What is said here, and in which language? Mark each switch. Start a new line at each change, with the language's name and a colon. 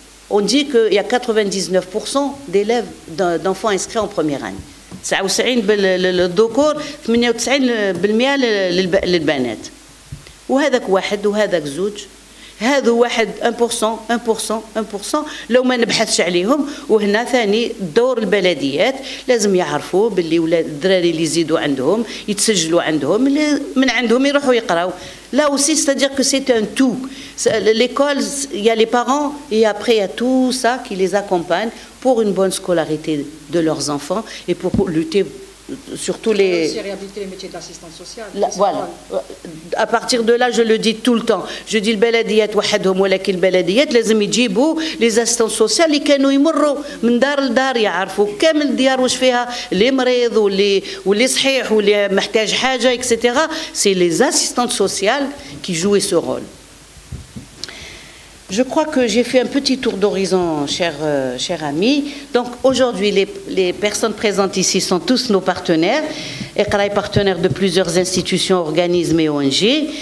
French: On dit qu'il y a 99% d'élèves, d'enfants inscrits en première année.
Arabic: 99% للذكور 98% للبنات. وهذاك واحد وهذاك زوج هذا واحد 1% لو ما نبحثش عليهم. وهنا ثاني دور البلديات لازم يعرفوا باللي ولاد الدراري اللي يزيدوا عندهم يتسجلوا عندهم من عندهم يروحوا يقراوا.
French: Là aussi, c'est-à-dire que c'est un tout. L'école, il y a les parents et après il y a tout ça qui les accompagne pour une bonne scolarité de leurs enfants et pour lutter sur tous les... aussi réhabiliter les métiers d'assistante sociale. Voilà. À partir de là, je le dis tout le temps.
Arabic: Je dis البلديات وحدهم ولكن البلديات لازم يجيبوا les assistants sociaux اللي كانوا يمروا من دار لدار يعرفوا كامل الديار واش فيها اللي مريض واللي صحيح واللي محتاج حاجة etc.
French: C'est les assistantes sociales qui jouaient ce rôle. Je crois que j'ai fait un petit tour d'horizon, chers amis. Donc aujourd'hui, les personnes présentes ici sont tous nos partenaires. Iqra est partenaire de plusieurs institutions, organismes et ONG.